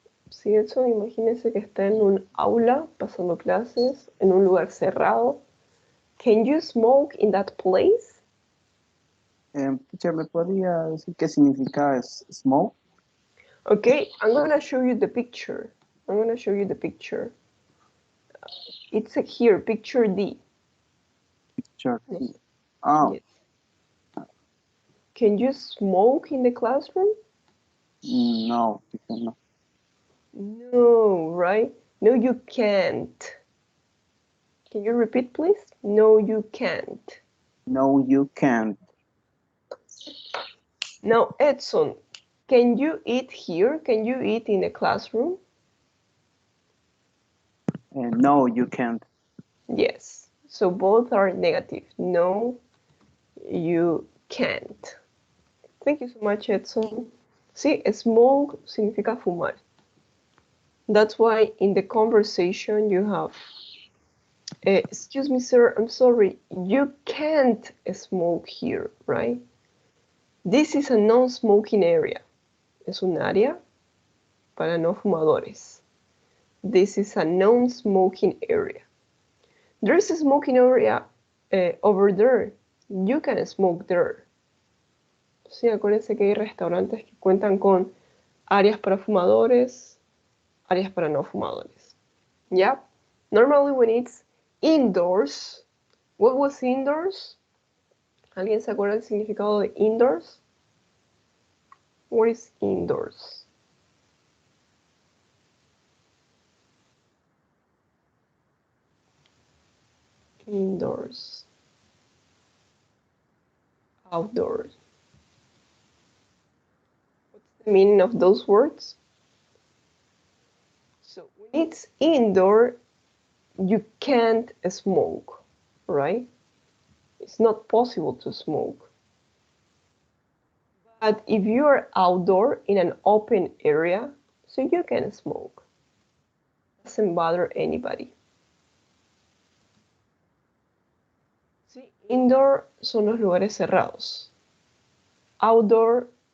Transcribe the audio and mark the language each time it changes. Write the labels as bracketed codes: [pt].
[es] Sí, eso, imagínense que está en un aula pasando clases, en un lugar cerrado. [en] Can you smoke in that place? [es] Teacher, ¿me podría decir qué significa smoke? [en] Okay, I'm gonna show you the picture. I'm gonna show you the picture. It's here, picture D. Picture D. Oh. Yes. Can you smoke in the classroom? No, no. No, right? No, you can't. Can you repeat, please? No, you can't. No, you can't. Now, Edson, can you eat here? Can you eat in the classroom? No, you can't. Yes. So both are negative. No, you can't. Thank you so much, Edson. Sí, smoke significa fumar. That's why in the conversation you have, excuse me, sir, I'm sorry, you can't smoke here, right? This is a non-smoking area. [es] Es un área para no fumadores. [en] This is a non-smoking area. There's a smoking area over there. You can smoke there. [es] Sí, acuérdense que hay restaurantes que cuentan con áreas para fumadores, áreas para no fumadores. [en] Yeah? Normally when it's indoors, what was indoors? [es] ¿Alguien se acuerda del significado de indoors? [en] What is indoors? Indoors. Outdoors. What's the meaning of those words? So when it's indoor, you can't smoke, right? It's not possible to smoke. But if you are outdoor in an open area, so you can smoke. It doesn't bother anybody. [es] Sí, indoor son los lugares cerrados. Outdoor